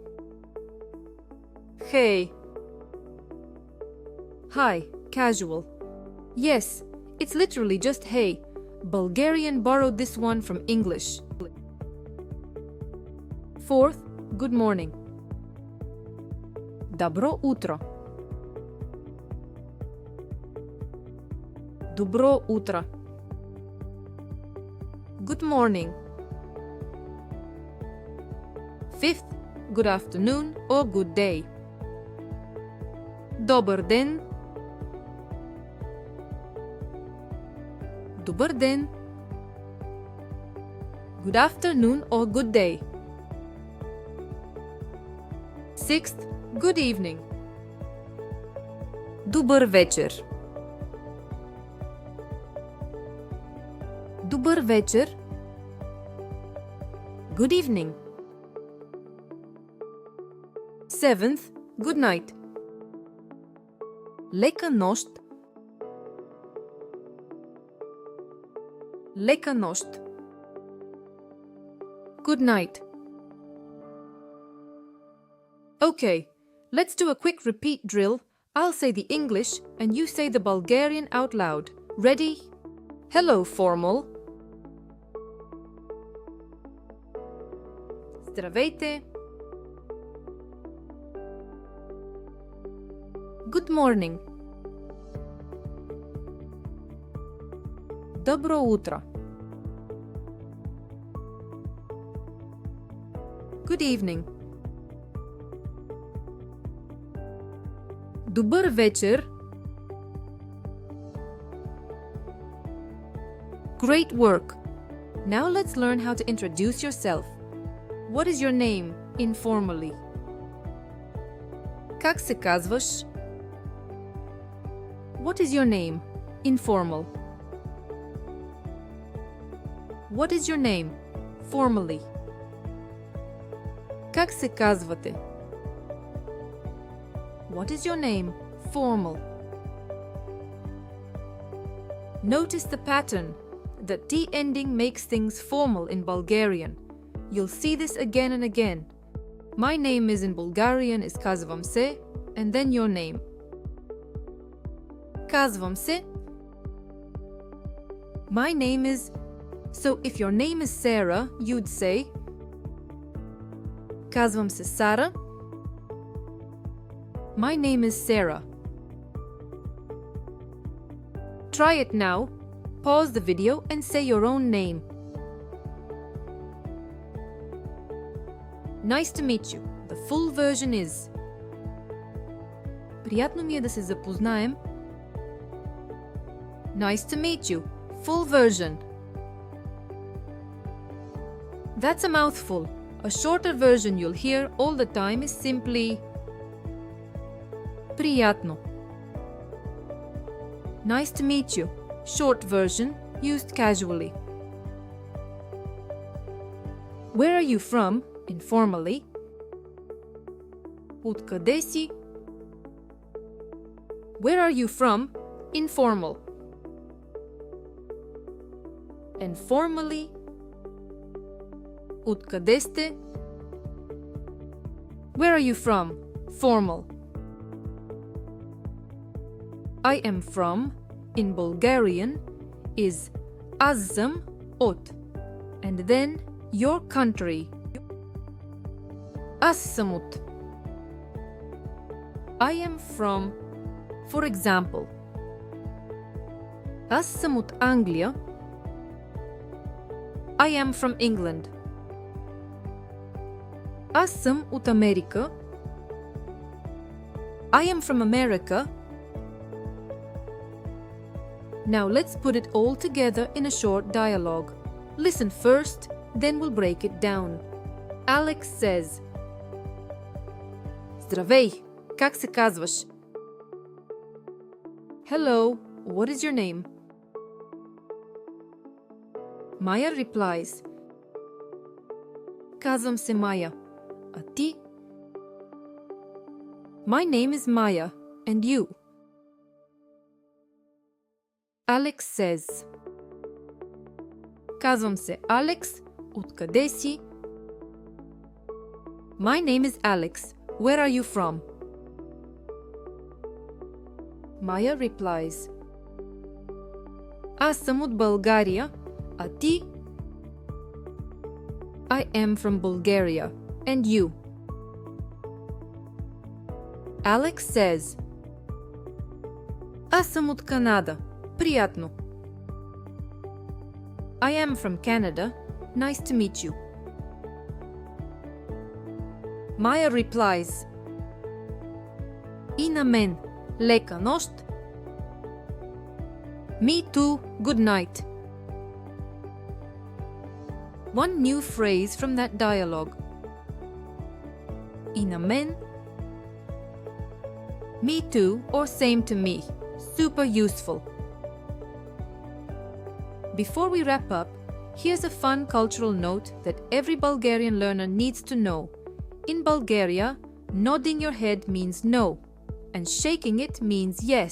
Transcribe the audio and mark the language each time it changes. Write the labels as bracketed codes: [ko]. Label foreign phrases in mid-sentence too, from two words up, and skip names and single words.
[en] Hey. Hi, casual. Yes, it's literally just hey. Bulgarian borrowed this one from English. Fourth, good morning. [bg] Добро утро. Добро утро. [en] Good morning. Fifth, good afternoon or good day. [bg] Добър ден. Добър ден. [en] Good afternoon or good day. Sixth, good evening. [bg] Добър вечер. Добър вечер. [en] Good evening. Seventh, good night. [bg] Лека нощ. Лека нощ. [en] Good night. Okay, let's do a quick repeat drill. I'll say the English and you say the Bulgarian out loud. Ready? Hello, formal. Здравейте. Good morning. [bg] Добро утро. [en] Good evening. [bg] Добър вечер. [en] Great work. Now let's learn how to introduce yourself. What is your name, informally? [bg] Как се казваш? [en] What is your name, informal? What is your name, formally? [bg] Как се казвате? [en] What is your name, formal? Notice the pattern. The T ending makes things formal in Bulgarian. You'll see this again and again. My name is in Bulgarian is [bg] Казвам се, [en] and then your name. [bg] Казвам се. [en] My name is. So if your name is Sarah, you'd say [bg] Казвам се Сара. [en] My name is Sarah. Try it now. Pause the video and say your own name. Nice to meet you. The full version is: [bg] Приятно ми е да се запознаем. [en] Nice to meet you. Full version. That's a mouthful. A shorter version you'll hear all the time is simply Приятно. Nice to meet you. Short version used casually. Where are you from? Informally. [bg] Откъде си? [en] Where are you from? Informal. And formally. [bg] Откъде сте? [en] Where are you from? Formal. I am from, in Bulgarian, is [bg] аз съм от, [en] and then your country. [bg] Аз съм от. [en] I am from, for example. [bg] Аз съм от Англия. [en] I am from England. [bg] Аз съм от Америка. [en] I am from America. Now let's put it all together in a short dialogue. Listen first, then we'll break it down. Alex says, [bg] Здравей, как се казваш? [en] Hello, what is your name? Maya replies, [bg] Казвам се Maya. А ти? [en] My name is Maya, and you? Alex says, [bg] Казвам се Алекс, откъде си? [en] My name is Alex, where are you from? Maya replies, [bg] Аз съм от България, а ти? [en] I am from Bulgaria, and you? Alex says, [bg] Аз съм от Канада. Приятно. [en] I am from Canada. Nice to meet you. Maya replies, [bg] И на мен. Лека нощ. [en] Me too. Good night. One new phrase from that dialogue. [bg] И на мен. [en] Me too or same to me. Super useful. Before we wrap up, here's a fun cultural note that every Bulgarian learner needs to know. In Bulgaria, nodding your head means no, and shaking it means yes.